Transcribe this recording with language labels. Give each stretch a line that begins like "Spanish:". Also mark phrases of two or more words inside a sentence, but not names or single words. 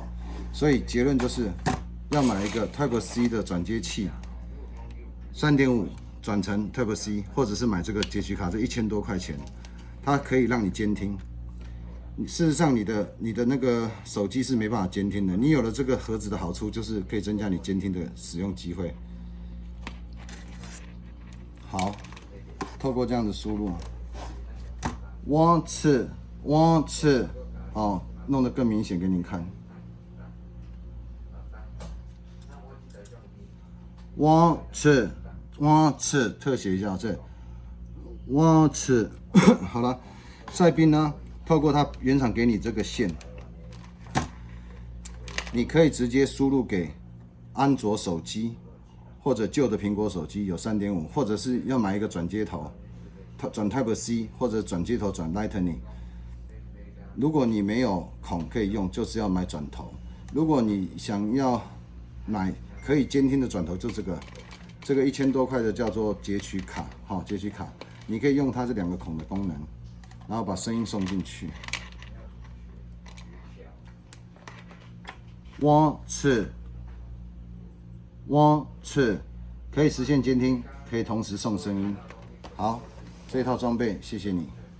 Chinese: 所以结论就是要买一个 Type C 的转接器，3.5转成 Type C， 或者是买这个截取卡，这1000多块钱，它可以让你监听。事实上，你的那个手机是没办法监听的。你有了这个盒子的好处，就是可以增加你监听的使用机会。好，透过这样的输入。
English: one two one two，
Chinese: 哦，弄得更明显给你看。
English: one two one two，
Chinese: 特写一下这
English: one two，
Chinese: 好了，赛宾呢，透过它原厂给你这个线，你可以直接输入给安卓手机或者旧的苹果手机有3.5， 或者是要买一个转接头。转 Type C 或者转接头转 Lightning， 如果你没有孔可以用，就是要买转头。如果你想要买可以监听的转头，就这个1000多块的叫做截取卡，好，截取卡，你可以用它这2个孔的功能，然后把声音送进去。
English: one two one two，
Chinese: 可以实现监听，可以同时送声音。好。这套装备，谢谢你。